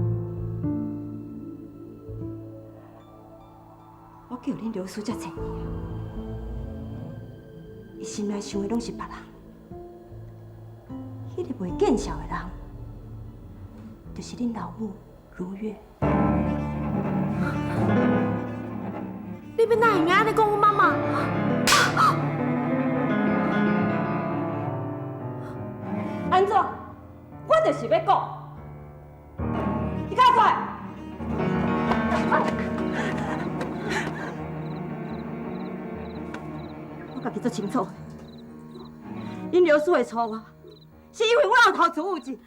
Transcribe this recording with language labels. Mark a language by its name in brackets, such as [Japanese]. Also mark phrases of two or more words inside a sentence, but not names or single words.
[Min Nan Chinese] 我叫恁刘叔才找伊啊，伊心内想的拢是别人，迄个袂见笑的人，就是恁老母如月。你要哪会安尼讲我妈妈？安怎？我就是要讲，你敢出来？我家己最清楚，恁刘叔会错我，是因为我后头做有钱。